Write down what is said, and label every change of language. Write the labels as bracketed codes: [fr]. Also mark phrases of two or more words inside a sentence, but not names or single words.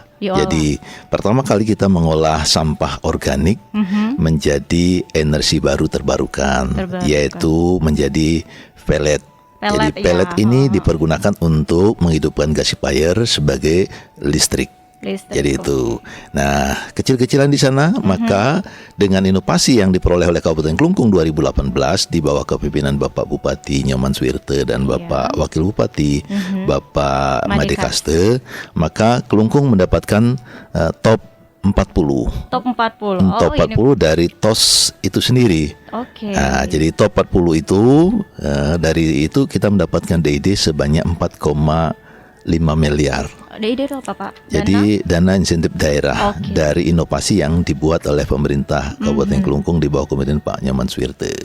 [id] Jadi pertama kali kita mengolah sampah organik menjadi energi baru terbarukan, yaitu menjadi pellet. Jadi pellet ini dipergunakan untuk menghidupkan gasifier sebagai listrik. Jadi itu. Nah, kecil-kecilan di sana, maka dengan inovasi yang diperoleh oleh Kabupaten Klungkung 2018 di bawah kepemimpinan Bapak Bupati Nyoman Swirte dan Bapak Wakil Bupati Bapak Made Kaste, maka Klungkung mendapatkan top 40. Top 40. Top 40 dari TOS itu sendiri. Nah, jadi top 40 itu dari itu kita mendapatkan DID sebanyak 4,5 miliar. DID itu apa Pak? Jadi dana insentif daerah dari inovasi yang dibuat oleh pemerintah Kabupaten Klungkung di bawah kepemimpinan Pak Nyoman Swirte.